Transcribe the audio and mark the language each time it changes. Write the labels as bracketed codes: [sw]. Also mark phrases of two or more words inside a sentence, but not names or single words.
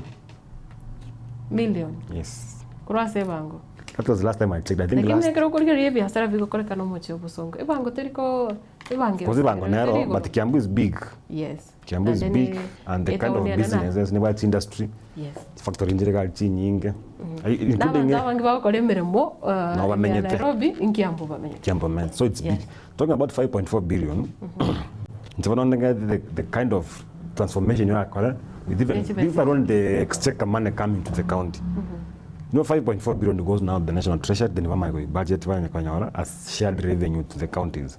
[en] Million? Yes. That was the last time I checked. I think last... But Kiambu is big. Yes. Kiambu is big and the kind of businesses, never industry. Yes. [guz] Factory injiriga chinyinge. Kiambu. [en] So it's big. Talking about 5.4 billion. The kind of transformation you are with even on the exchequer money coming to the county. You know, 5.4 billion goes now to the national treasury, then budget as shared revenue to the counties.